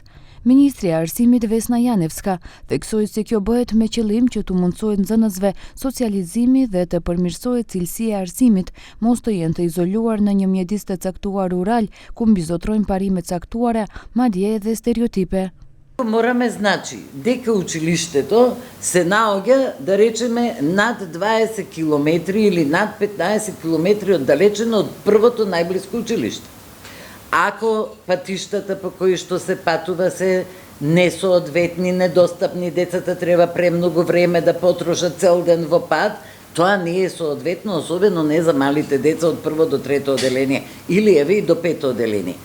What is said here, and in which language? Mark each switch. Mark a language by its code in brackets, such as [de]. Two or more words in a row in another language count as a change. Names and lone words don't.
[sq] Ministri e Arsimit Vesna Janevska theksoi se kjo bëhet me qëllim që të mundësohet nxënësve socializimi dhe të përmirësohet cilësia e arsimit, mos të jenë të izoluar në një mjedis të caktuar rural, ku mbizotrojnë parime caktuara, madje edhe stereotipe. [mk] Morаме значи дека училиштето се наоѓа, да речеме, над 20 километри или над 15 километри оддалечено од првото најблиско училиште. Ако патиштата по кои што се патува се несоодветни, недостапни, децата треба премногу време да потрошат цел ден во пат, тоа не е соодветно, особено не за малите деца од прво до трето оделение или еве и до пето оделение.